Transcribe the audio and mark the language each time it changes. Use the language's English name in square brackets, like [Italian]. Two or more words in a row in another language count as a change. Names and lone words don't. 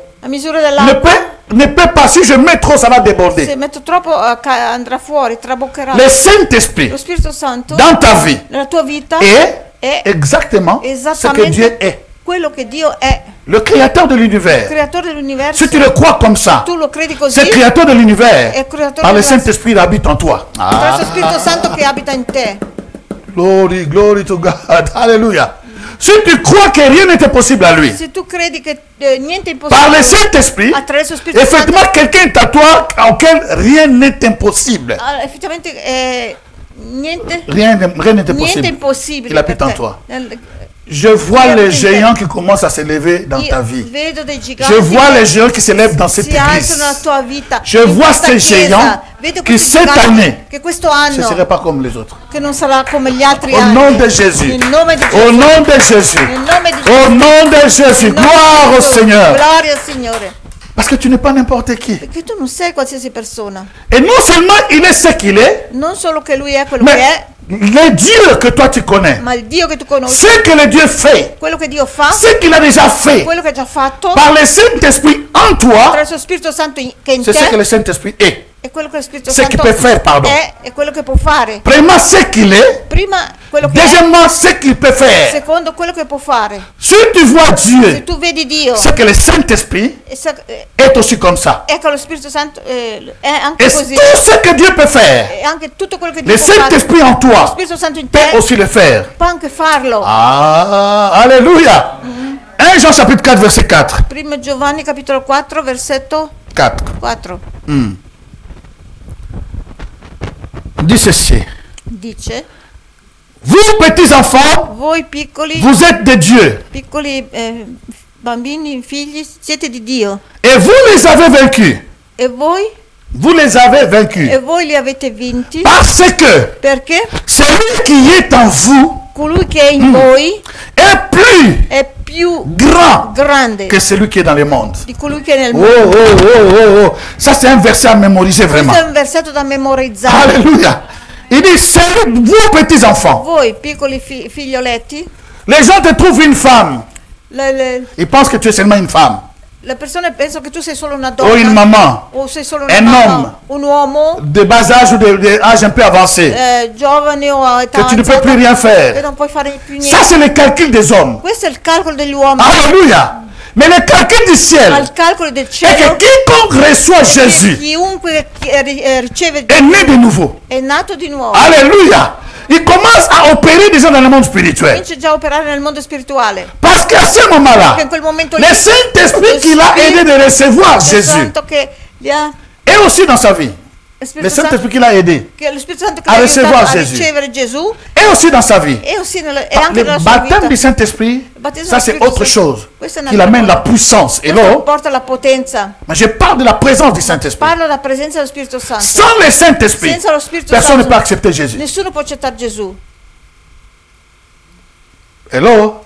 [Italian] la misura ne dell'acqua. [French] ne peut pas, si je mets trop, ça va [Italian] Se [French] déborder. [Italian] metto troppo andrà fuori, traboccherà. [French] Le Saint-Esprit [Italian] Lo Spirito Santo [French] dans ta vie [Italian] nella tua vita [French] est [Italian] è [French] exactement ce que [Italian] esattamente [French] Dieu est. [Italian] quello che Dio è, [French] Le créateur de l'univers. [Italian] creatore dell'universo. [French] Si tu le crois comme ça, [Italian] Tu lo credi così, [French] ce créateur de l'univers, [Italian] è il creatore [French] par le [Italian] dell'universo. [French] Saint-Esprit, il habite en toi. [Italian] Attraverso lo Spirito Santo che abita in te. [English] Glory, glory to God. [French] Alléluia. Si tu crois que rien n'était possible à lui, [Italian] Se tu credi che niente è [French] par le [Italian] impossibile [French] Saint-Esprit, [Italian] attraverso lo Spirito Santo, [French] effectivement, quelqu'un est à toi auquel rien n'est impossible. [Italian] effettivamente niente [French] Rien n'est [Italian] niente è [French] possible. [Italian] impossibile [French] Il habite [Italian] per [French] en [Italian] te. [French] toi. Je vois les géants qui commencent à se lever dans ta vie. Je vois les géants qui se lèvent dans cette église. Je vois ces géants qui cette année ne seraient pas comme les autres. Au nom de Jésus. Au nom de Jésus. Au nom de Jésus. Gloire au Seigneur. Parce que tu n'es pas n'importe qui. [Italian] Perché tu non sei qualsiasi persona. [French] Et non seulement il est ce qu'il est, [Italian] non solo che lui è quello [French] mais [Italian] che è, [French] le Dieu que toi tu connais, [Italian] ma il Dio che tu conosci, [French] ce que le Dieu fait, [Italian] quello che Dio fa, [French] ce qu'il a déjà fait, [Italian] quello che ha già fatto, [French] par le Saint-Esprit en toi, [Italian] attraverso lo Spirito Santo che in [French] c'est ce que [Italian] te, [French] le Saint-Esprit est. [Italian] è quello che lo Spirito [French] Ce [Italian] Santo [French] qu'il peut faire, pardon. [Italian] è e quello che può fare. [French] Premièrement, ce qu'il est. [Italian] Prima quello che è, [French] Deuxièmement, ce qu'il peut faire. [Italian] secondo quello che può fare. [French] Si tu vois [Italian] Se [French] Dieu, [Italian] tu vedi Dio, [French] c'est que le Saint-Esprit est aussi comme ça. [Italian] ecco lo Spirito Santo è anche [French] Et [Italian] così. [French] tout ce que Dieu peut faire, [Italian] E anche tutto quello che Dio [French] le [Italian] può fare, [French] Saint-Esprit en [Italian] lo [French] toi [Italian] Spirito Santo in [French] peut [Italian] te [French] aussi le faire. [Italian] può anche farlo. [French] Ah, alléluia. 1 Jean chapitre 4, verset 4. [Italian] Primo Giovanni capitolo 4 versetto 4. 4 [French] Dit ceci. [Italian] dice: [French] Vous, petits enfants, [Italian] voi piccoli [French] vous êtes de Dieu. [Italian] Bambini, figli, siete di Dio. [French] Et vous les avez vaincus. [Italian] E voi? [French] Vous les avez vaincus. [Italian] E voi li avete vinti. [French] Parce que [Italian] Perché? [French] celui qui est en vous [Italian] Colui che è in voi [French] est [Italian] è più [French] grande que celui qui est dans le monde. [Italian] di colui che è nel Oh, mondo. oh. [French] Ça, c'est un verset à mémoriser vraiment. [Italian] Questo è un versetto da memorizzare. [French] Alléluia. Il dit, c'est vous, petits enfants. [Italian] Voi, piccoli figlioletti, [French] Les gens te trouvent une femme. [Italian] le [French] Ils pensent que tu es seulement une femme. [Italian] persone pensano che tu sei solo una donna. [French] Ou une maman. [Italian] O sei solo [French] Un [Italian] una mamma, [French] homme. [Italian] un uomo, [French] De bas âge ou de âge un peu avancé. [Italian] giovane o a età [French] Que tu ne peux plus [Italian] avanzata, [French] rien [Italian] e [French] faire. [Italian] non puoi fare più [French] Ça, [Italian] niente. [French] c'est le calcul des hommes. [Italian] Questo è il calcolo degli uomini. [French] Alléluia. Mais le calcul du [Italian] Ma [French] ciel [Italian] il calcolo del [French] est [Italian] cielo [French] que quiconque reçoit Jésus [Italian] chiunque riceve [French] est né de nouveau. [Italian] è nato di nuovo. [French] Alléluia. Il commence à opérer déjà dans le monde spirituel. [Italian] Comincia già a operare nel mondo spirituale. [French] Parce qu'à ce moment-là, [Italian] Perché in quel momento [French] le Saint-Esprit qui l'a aidé de recevoir Jésus [Italian] Santo che gli ha [French] est aussi dans sa vie. [Italian] lo [French] Le [Italian] Spirito Santo, [French] Saint-Esprit qui l'a aidé [Italian] che lo Spirito Santo che [French] a [Italian] l'ha [French] recevoir [Italian] aiutato a Gesù. ricevere Gesù [French] est aussi dans sa vie. [Italian] è [French] Le [Italian] anche nella sua [French] baptême [Italian] vita. [French] du Saint-Esprit, [Italian] battesimo [French] ça [Italian] del [French] c'est [Italian] Spirito [French] autre [Italian] Santo. [French] chose. [Italian] Questa è [French] Qui [Italian] un'altra [French] amène la [Italian] cosa. [French] puissance. Et [Italian] Questo [French] là, [Italian] porta la potenza. [French] mais je parle de la présence du Saint-Esprit. [Italian] Parlo della presenza dello Spirito Santo. [French] Sans le Saint-Esprit, [Italian] Senza lo Spirito [French] personne ne [Italian] Santo [French] peut accepter Jésus. [Italian] nessuno può accettare Gesù. [English] Hello?